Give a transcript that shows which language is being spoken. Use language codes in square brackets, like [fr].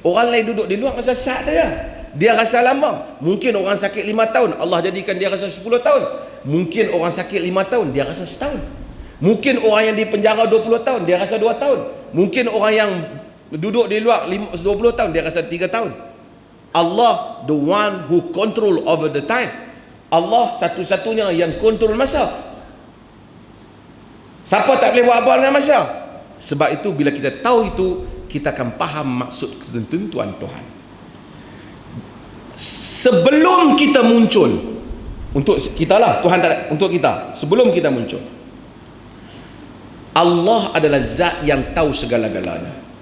[ms] Orang lain duduk di luar rasa sat saja. Dia rasa lama. Mungkin orang sakit 5 tahun, Allah jadikan dia rasa 10 tahun. Mungkin orang sakit 5 tahun, dia rasa setahun. Mungkin orang yang di penjara 20 tahun, dia rasa 2 tahun. Mungkin orang yang duduk di luar 20 tahun, dia rasa 3 tahun. [en] Allah the one who control over the time. [ms] Allah satu-satunya yang kontrol masa. Siapa tak boleh buat apa dengan masa? Sebab itu bila kita tahu itu, kita akan faham maksud ketentuan Tuhan. Sebelum kita muncul, untuk kita lah, Tuhan tak, untuk kita, sebelum kita muncul, Allah adalah zat yang tahu segala-galanya.